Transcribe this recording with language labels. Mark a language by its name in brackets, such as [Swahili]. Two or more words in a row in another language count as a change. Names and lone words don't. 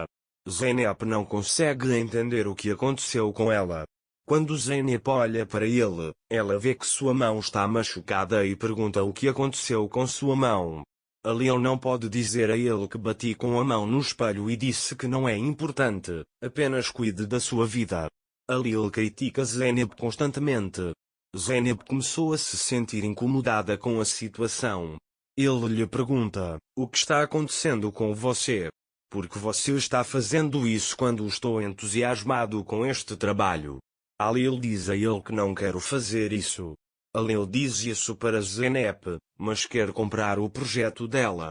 [Portuguese] Zeynep não consegue entender o que aconteceu com ela. Quando Zeynep olha para ele, ela vê que sua mão está machucada e pergunta o que aconteceu com sua mão. Halil não pode dizer a ele que bati com a mão no espelho e disse que não é importante, apenas cuide da sua vida. Halil critica Zeynep constantemente. Zeynep começou a se sentir incomodada com a situação. Ele lhe pergunta: o que está acontecendo com você? Por que você está fazendo isso quando estou entusiasmado com este trabalho? Halil diz a ele que não quero fazer isso. Halil diz isso para Zeynep, mas quer comprar o projeto dela.